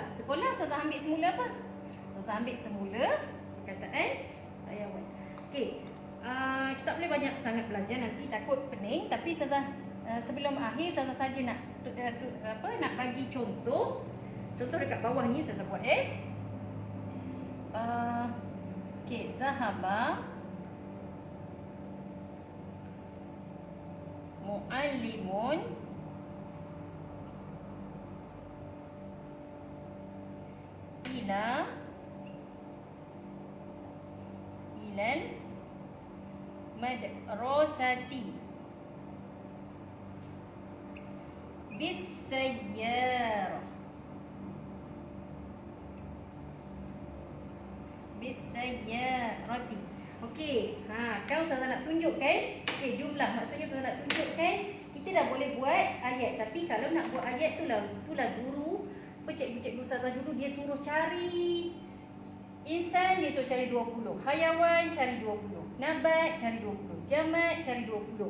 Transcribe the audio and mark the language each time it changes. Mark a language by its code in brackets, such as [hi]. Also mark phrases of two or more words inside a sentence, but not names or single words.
[ms] Sekolah Ustazah ambil semula apa? Ustazah ambil semula perkataan hayawan. Okey. Kita tak boleh banyak sangat belajar, nanti takut pening. Tapi Ustazah sebelum akhir Ustazah saja nak bagi contoh. Contoh dekat bawah ni Ustazah buat okey, [ar] ذهب معلم إلى المدرسة بالسيارة. Bisayyarati. [ms] Okey. Sekarang Ustazah nak tunjukkan. Okey, jumlah. Maksudnya Ustazah nak tunjukkan kita dah boleh buat ayat. Tapi kalau nak buat ayat itulah guru, cikgu Ustazah dulu dia suruh cari insan, dia suruh cari 20. Hayawan cari 20. Nabat cari 20. Jamat cari 20.